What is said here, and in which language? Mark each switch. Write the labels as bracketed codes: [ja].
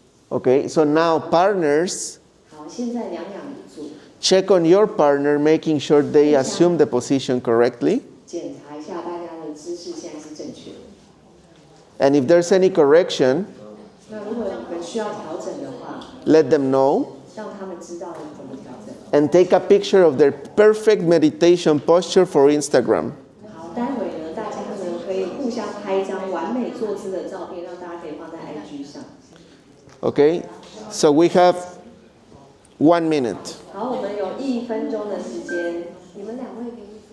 [en] Okay, so now partners, [zh] 好，现在两两一组， [en] check on your partner, making sure they assume the position correctly. [zh] 检查一下大家的姿势现在是正确的。 [en] And if there's any correction, [zh] 那如果你们需要调整的话， [en] let them know [zh] 让他们知道怎么调整。 [en] and take a picture of their perfect meditation posture for Instagram. [zh] 好，待会呢，大家呢可以互相拍一张完美坐姿的照片，让大家可以放在 IG 上。 [en] Okay? So we have 1 minute. [zh] 好，我们有1分钟的时间，你们两位可以。